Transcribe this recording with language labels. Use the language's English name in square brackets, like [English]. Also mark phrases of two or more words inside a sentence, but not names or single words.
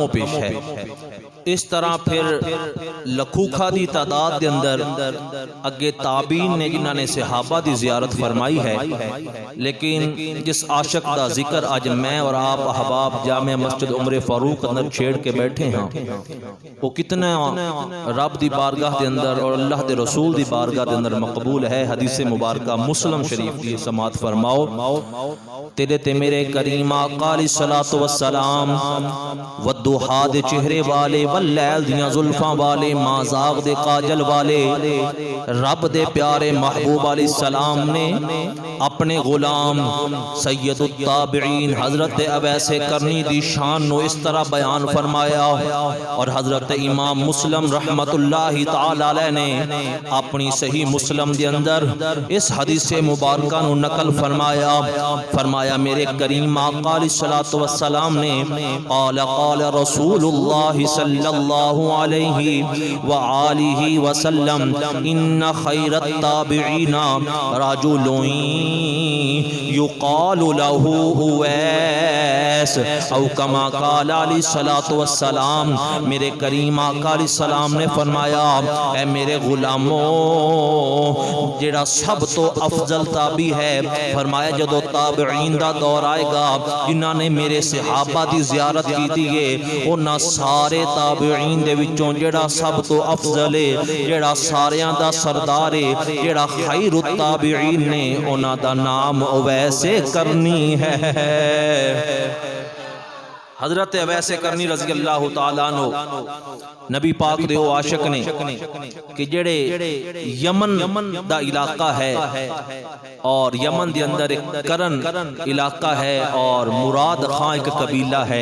[Punjabi] پیش ہے، اس طرح پھر لکھوکھا دی تعداد دے اندر اگے تابعین نے جنہاں نے صحابہ دی زیارت فرمائی ہے، لیکن جس عاشق دا ذکر آج میں اور آپ احباب جامع مسجد عمر فاروق اندر چھیڑ کے بیٹھے ہیں، وہ کتنا رب دی بارگاہ دے اندر اور اللہ دے رسول دی بارگاہ دے اندر مقبول ہے۔ حدیث مبارکہ مسلم شریف کی سماعت فرماؤ، تیرے تے میرے کریم آقا علیہ السلام والضحا دے چہرے والے واللیل دیاں زلفاں والے مازاغ دے کاجل والے رب دے پیارے محبوب علیہ السلام نے اپنے غلام سید التابعین حضرت اویس کرنی دی شان نو اس طرح بیان فرمایا، اور حضرت امام مسلم رحمت اللہ تعالی علیہ نے اپنی صحیح مسلم دے اندر اس حدیث مبارکہ نو نقل فرمایا میرے کریم آقا علیہ السلام نے [Arabic] قال رسول اللہ صلی اللہ علیہ وآلہ وسلم ان خیر التابعین رجل یقال له اویس او کما قال علیہ السلام۔ [Punjabi] میرے کریم آقا علیہ السلام نے فرمایا اے میرے غلاموں، جڑا سب تو افضل تابعی ہے، فرمایا جدو تابعین دا دور آئے گا جنہاں نے میرے صحابہ دی زیارت کی دیئے، انہاں سارے تابعین دے وچوں جڑا سب تو افضل ہے، جڑا ساریاں دا سردار ہے، جڑا [Arabic] خیر التابعین [Punjabi] نے، انہاں دا نام اویس کرنی ہے۔ حضرت اویس کرنی رضی اللہ تعالیٰ عنہ نبی پاک دے وہ عاشق نے کہ جڑے یمن دا علاقہ ہے، اور یمن دے اندر ایک کرن علاقہ ہے، اور مراد خان ایک قبیلہ ہے۔